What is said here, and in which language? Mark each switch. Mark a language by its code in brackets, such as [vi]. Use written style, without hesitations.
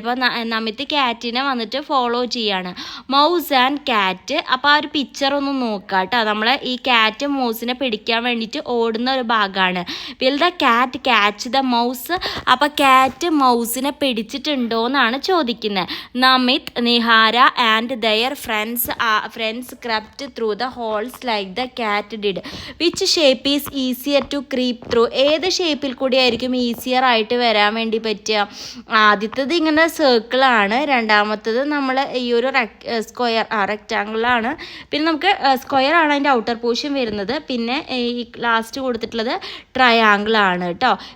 [ml] അപ്പോൾ നമിത് ക്യാറ്റിനെ വന്നിട്ട് ഫോളോ ചെയ്യാണ്. [en] Mouse and cat. [ml] അപ്പോൾ ആ ഒരു പിക്ചർ ഒന്ന് നോക്കുക കേട്ടോ. നമ്മൾ ഈ ക്യാറ്റ് മൗസിനെ പിടിക്കാൻ വേണ്ടിയിട്ട് ഓടുന്ന ഒരു ഭാഗമാണ്. [en] Will the cat catch the mouse. [ml] അപ്പോൾ ക്യാറ്റ് മൗസിനെ പിടിച്ചിട്ടുണ്ടോ എന്നാണ് ചോദിക്കുന്നത്. [en] Namit, Nihara and their friends crept through the holes like the cat did. Which shape is easier to creep through? [ml] ഏത് ഷേപ്പിൽ കൂടി ആയിരിക്കും ഈസിയർ ആയിട്ട് വരാൻ വേണ്ടി പറ്റുക? ആദ്യത്തത് ഇങ്ങനെ സർക്കിളാണ്, രണ്ടാമത്തത് നമ്മൾ ഈ ഒരു റെക്റ്റാങ്കിളാണ്. പിന്നെ നമുക്ക് സ്ക്വയർ ആണ് അതിൻ്റെ ഔട്ടർ പോർഷൻ വരുന്നത്. പിന്നെ ഈ ലാസ്റ്റ് കൊടുത്തിട്ടുള്ളത് ട്രയാങ്കിൾ ആണ് കേട്ടോ.